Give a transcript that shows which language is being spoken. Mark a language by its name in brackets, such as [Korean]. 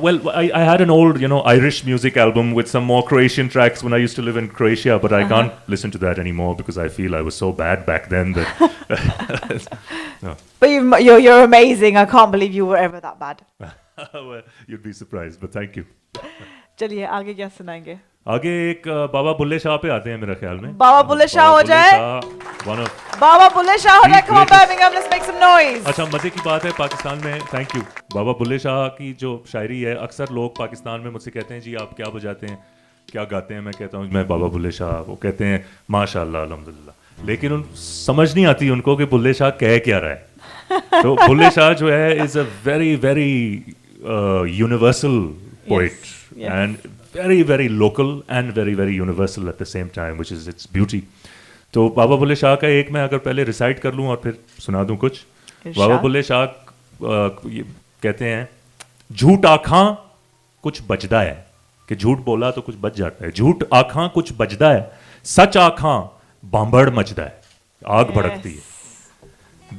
[English] Well, I had an old Irish music album with some more Croatian tracks when I used to live in Croatia, but I can't listen to that anymore because I feel I was so bad back then that. No. But you're amazing. I can't believe you were ever that bad. Well, you'd be surprised, but thank you. [Hindi] चलिए आगे क्या सुनाएंगे? आगे एक बाबा बुल्ले शाह पे आते हैं मेरे ख्याल में. बाबा बुल्ले शाह हो जाए. बाबा बुल्ले शाह हो जाए. [English] Come on, Birmingham, let's make some noise. [Hindi] अच्छा, मजे की बात है पाकिस्तान में. [English] Thank you. [Hindi] बाबा बुल्ले शाह की जो शायरी है, अक्सर लोग पाकिस्तान में मुझसे कहते हैं जी आप क्या बजाते हैं, क्या गाते हैं. मैं कहता हूँ मैं बाबा बुल्ले शाह. वो कहते हैं माशाल्लाह अल्हम्दुलिल्लाह. लेकिन समझ नहीं आती उनको कि बुल्ले शाह कह क्या रहा है. तो बुल्ले शाह जो है [English] Is a very very universal poet. Yes. And very, very local and very, very universal at the same time, which is its beauty. [Hindi] तो बाबा बुल्ले शाह का एक मैं अगर पहले रिसाइट कर लूँ और फिर सुना दूँ कुछ. बाबा बुल्ले शाह कहते हैं [Punjabi] झूठ आखां कुछ बजदा है, [Hindi] कि झूठ बोला तो कुछ बच जाता है. [Punjabi] झूठ आखां कुछ बजदा है, सच आखां बांबड़ मचदा है, [Hindi] आग भड़कती है.